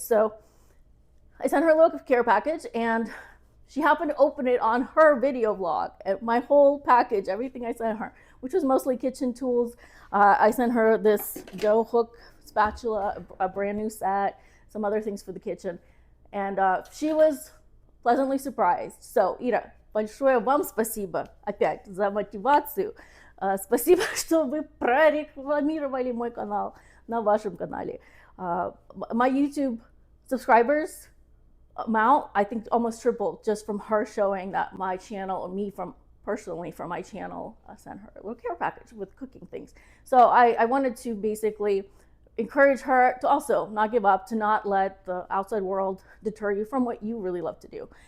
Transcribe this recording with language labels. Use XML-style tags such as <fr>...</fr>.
<en>So I sent her a little care package, and she happened to open it on her video vlog. My whole package, everything I sent her, which was mostly kitchen tools. I sent her this dough hook spatula, a brand new set, some other things for the kitchen. And she was pleasantly surprised.</en> <ru>So, Ира, большое вам спасибо опять за мотивацию. Спасибо, что вы прорекламировали мой канал на вашем канале.</ru> <en>My YouTube subscribers amount, I think, almost tripled just from her showing that my channel, or me personally from my channel, sent her a little care package with cooking things. So I wanted to basically encourage her to also not give up, to not let the outside world deter you from what you really love to do.</en>